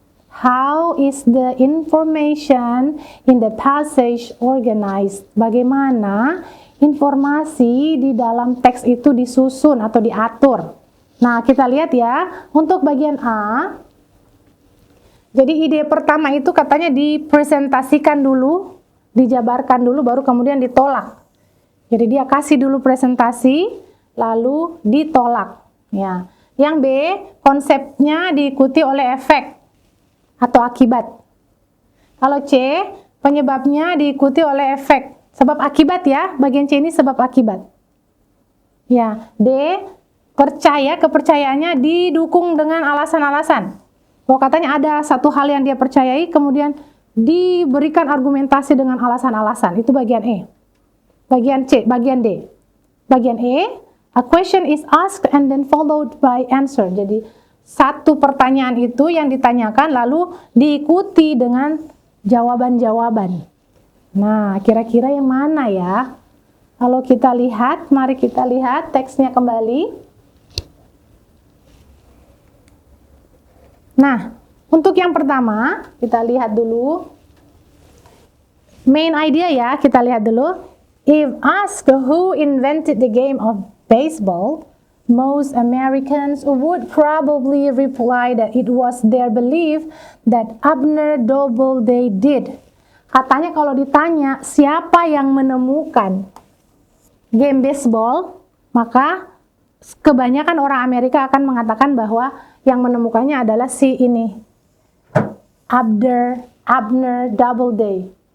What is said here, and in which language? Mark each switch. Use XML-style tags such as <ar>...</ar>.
<en>How is the information in the passage organized?</en> <id>Bagaimana informasi di dalam teks itu disusun atau diatur? Nah, kita lihat ya. Untuk bagian A, jadi ide pertama itu katanya dipresentasikan dulu, dijabarkan dulu, baru kemudian ditolak. Jadi dia kasih dulu presentasi, lalu ditolak. Ya. Yang B, konsepnya diikuti oleh efek atau akibat. Kalau C, penyebabnya diikuti oleh efek. Sebab akibat ya, bagian C ini sebab akibat. Ya. D, kepercayaannya didukung dengan alasan-alasan. Bahwa katanya ada satu hal yang dia percayai, kemudian diberikan argumentasi dengan alasan-alasan. Itu bagian E. Bagian C, bagian D. Bagian E,</id> <en>a question is asked and then followed by answer.</en> <id>Jadi satu pertanyaan itu yang ditanyakan lalu diikuti dengan jawaban-jawaban. Nah, kira-kira yang mana ya? Kalau kita lihat, mari kita lihat teksnya kembali. Nah, untuk yang pertama, kita lihat dulu.</id> <en>Main idea</en> <id>ya, kita lihat dulu.</id> <en>If asked who invented the game of baseball, Most Americans would probably reply that it was their belief that Abner Doubleday did.</en> <id>Katanya kalau ditanya siapa yang menemukan game baseball, maka kebanyakan orang Amerika akan mengatakan bahwa yang menemukannya adalah si ini, Abner Doubleday.</id>